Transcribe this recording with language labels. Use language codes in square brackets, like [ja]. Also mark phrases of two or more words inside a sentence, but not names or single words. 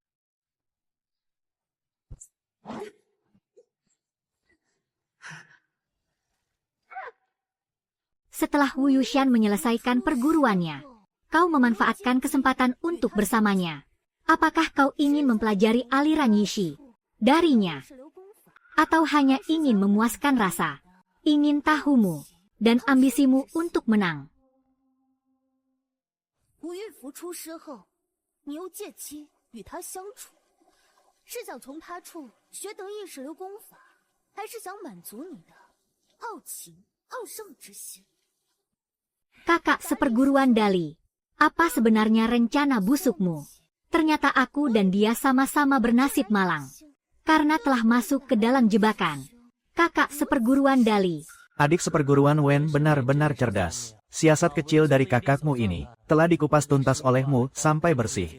[id] Setelah Wu Yushan menyelesaikan perguruannya, kau memanfaatkan kesempatan untuk bersamanya. Apakah kau ingin mempelajari aliran Yishi darinya? Atau hanya ingin memuaskan rasa, ingin tahumu, dan ambisimu untuk menang? [zh] 吴玉福出师后，你又借机与他相处，是想从他处学得意识流功法，还是想满足你的好奇、好胜之心？ [id] Kakak seperguruan Dali, apa sebenarnya rencana busukmu? Ternyata aku dan dia sama-sama bernasib malang, karena telah masuk ke dalam jebakan. Kakak seperguruan Dali. Adik seperguruan Wen benar-benar cerdas. Siasat kecil dari kakakmu ini telah dikupas tuntas olehmu sampai bersih.